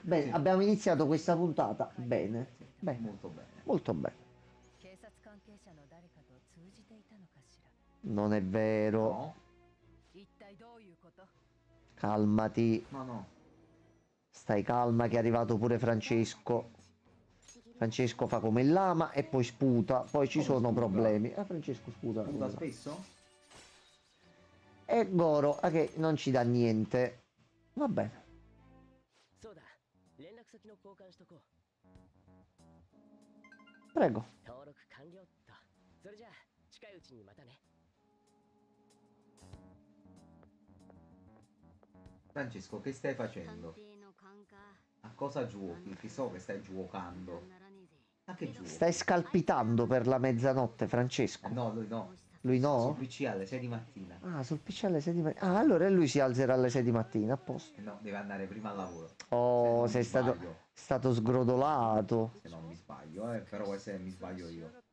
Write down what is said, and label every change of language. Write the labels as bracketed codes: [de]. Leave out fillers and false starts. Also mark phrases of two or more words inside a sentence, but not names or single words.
[it] Bene, abbiamo iniziato questa puntata. Bene, bene, Molto bene. molto bene. [ja] 警察関係者の誰かと通じていたのかしら [it] Non è vero. No? [ja] 一体どういうこと [it] Calmati. No, no. Stai calma che è arrivato pure Francesco. Francesco fa come il lama e poi sputa. Poi ci Come sono sputa? problemi. Francesco sputa. Sputa spesso? E Goro che non ci dà niente. Va bene. [ja] そうだ連絡先の交換しとこう。 [it] Prego. [ja] 登録完了っと。それじゃあ近いうちにまたね。 [it] Francesco, che stai [ja] 探 [it] facendo? [ja] 偵の勘か。 [it] A cosa giochi? Che so che stai giocando. [ja] ならねえぜ。 [it] A che giochi? Stai scalpitando per la mezzanotte, Francesco. No, lui no. Lui Sul no? PC alle 6 di mattina. Ah, sul PC alle 6 di mattina. Ah, allora lui si alzerà alle 6 di mattina, a posto. No, deve andare prima al lavoro. Oh, Se sei non mi stato, sbaglio. stato sgrodolato. Se non mi sbaglio, però può essere che mi sbaglio io.